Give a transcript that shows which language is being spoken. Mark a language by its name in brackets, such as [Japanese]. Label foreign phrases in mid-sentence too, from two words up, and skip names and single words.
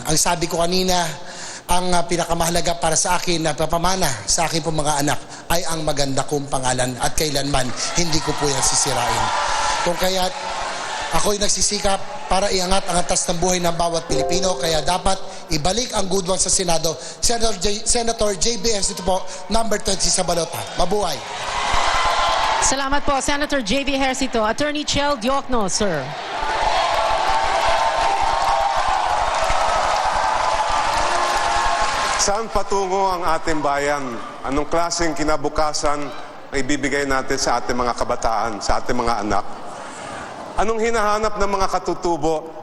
[Filipino] Ang sabi ko kanina, ang pinakamahalaga para sa akin na papamana sa akin po mga anak ay ang maganda kong pangalan at kailanman hindi ko po yan sisirain. Kung kaya't ako'y nagsisikap para iangat ang antas ng buhay ng bawat Pilipino, kaya dapat ibalik ang [English] good one [Filipino] sa Senado. Senator J.B. Ejercito po, number 20 sa balota. Mabuhay! Salamat po, Senator J.V. Ejercito. Attorney Chel Diokno, sir. Saan patungo ang ating bayan? Anong klaseng kinabukasan ay ibibigay natin sa ating mga kabataan, sa ating mga anak? Anong hinahanap ng mga katutubo?